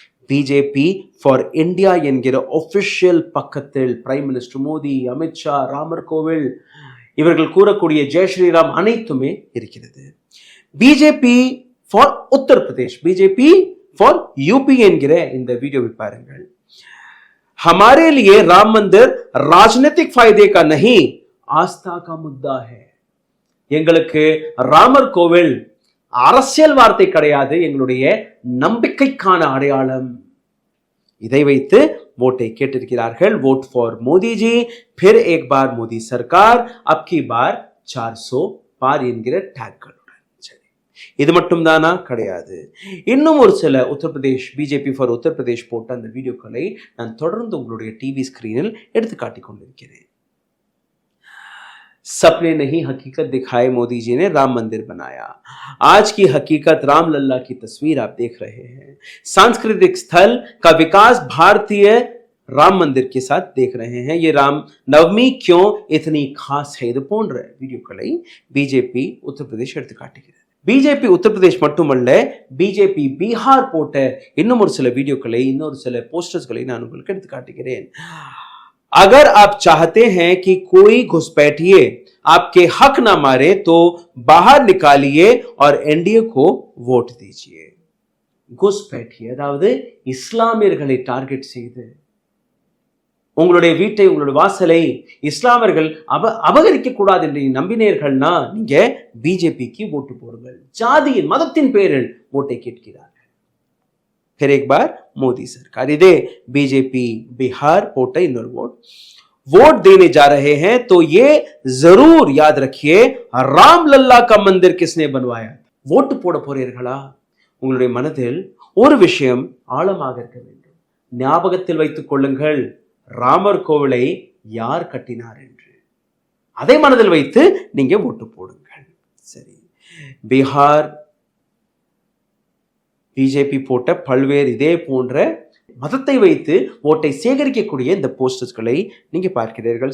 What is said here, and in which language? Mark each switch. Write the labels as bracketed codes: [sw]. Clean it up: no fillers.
[ta] BJP for India என்கிற official பக்கத்தில் prime minister Modi, Amit Shah, Ramar கோவில் இவர்கள் கூறக்கூடிய ஜெய் ஸ்ரீராம் அனைத்துமே இருக்கிறது. BJP for Uttar Pradesh, BJP for UP என்கிற இந்த வீடியோவை பாருங்கள். [hi] हमारे लिए राम मंदिर राजनीतिक फायदे का नहीं आस्था का मुद्दा है. [ta] எங்களுக்கு ராமர் கோவில் அரசியல் வார்த்தை கிடையாது, எங்களுடைய நம்பிக்கைக்கான அடையாளம். இதை வைத்து ஓட்டை கேட்டிருக்கிறார்கள். [hi] वोट फॉर मोदी जी, फिर एक बार मोदी सरकार, अब की बार 400 पार [ta] என்கிற டேக்களுடன். சரி, இது மட்டும் தானா? கிடையாது. இன்னும் ஒரு சில உத்தரப்பிரதேஷ் பிஜேபி ஃபார் உத்தரப்பிரதேஷ் போட்ட அந்த வீடியோக்களை நான் தொடர்ந்து உங்களுடைய டிவி ஸ்கிரீனில் எடுத்து காட்டிக் கொண்டிருக்கிறேன். [hi] सपने नहीं हकीकत दिखाए मोदी जी ने, राम मंदिर बनाया। आज की हकीकत रामलला की तस्वीर आप देख रहे हैं। सांस्कृतिक स्थल का विकास भारतीय राम मंदिर के साथ देख रहे हैं। ये राम नवमी क्यों इतनी खास है [ta] இது போன்ற வீடியோக்களை பிஜேபி உத்தரப்பிரதேஷ் எடுத்து காட்டுகிறது. பிஜேபி உத்தரப்பிரதேஷ் மட்டுமல்ல, பிஜேபி பீகார் போட்ட இன்னும் ஒரு சில வீடியோக்களை, இன்னொரு சில போஸ்டர்ஸ்களை நான் உங்களுக்கு எடுத்து காட்டுகிறேன். [hi] अगर आप चाहते हैं कि कोई घुसपैठिए आपके हक ना मारे तो बाहर निकालिए और एनडीए को वोट दीजिए. [ta] घुसपैठिए அதாவது இஸ்லாமியர்களை டார்கெட் செய்து உங்களுடைய வீட்டை, உங்களுடைய வாசலை இஸ்லாமியர்கள் அபகரிக்க கூடாது என்று நம்பினீர்கள்னா நீங்க பிஜேபிக்கு ஓட்டு போடுங்கள். ஜாதியின் மதத்தின் பேரில் ஓட்டை கேட்கிறார்கள். [hi] फिर एक बार मोदी सरकार, [ta] इधे बीजेपी बिहार पोटा इन्नोर [hi] वोट देने जा रहे हैं तो ये जरूर याद रखिए, रामलला का मंदिर किसने बनवाया. [ta] वोट போட போறீர்களா? உங்களுடைய மனதில் ஒரு விஷயம் ஆழமாக இருக்க வேண்டும். ஞாபகத்தில் வைத்துக் கொள்ளுங்கள், ராமர் கோவிலை யார் கட்டினார் என்று. அதை மனதில் வைத்து நீங்க ஓட்டு போடுங்கள். சரி, பீகார் பிஜேபி போட்ட பல்வேறு இதே போன்ற மதத்தை வைத்து ஓட்டை சேகரிக்கக்கூடிய இந்த போஸ்டர்ஸ்களை நீங்க பார்க்கிறீர்கள்.